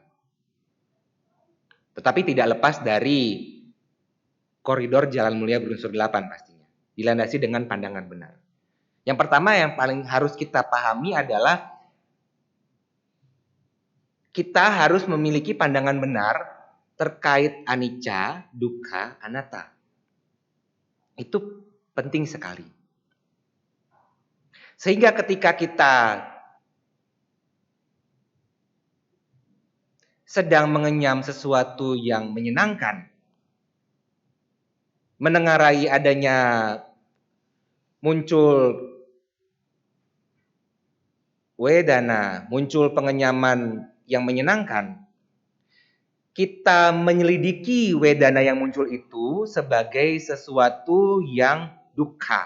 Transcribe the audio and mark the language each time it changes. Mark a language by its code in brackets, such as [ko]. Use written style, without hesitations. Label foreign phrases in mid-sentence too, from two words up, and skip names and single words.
[id] Tetapi tidak lepas dari koridor jalan mulia berunsur 8 pastinya. Dilandasi dengan pandangan benar. Yang pertama yang paling harus kita pahami adalah kita harus memiliki pandangan benar terkait [pi] anicca, dukkha, anatta. [id] Itu penting sekali. Sehingga ketika kita sedang mengenyam sesuatu yang menyenangkan, menengarai adanya muncul wedana, muncul pengenyaman yang menyenangkan, kita menyelidiki wedana yang muncul itu sebagai sesuatu yang dukkha.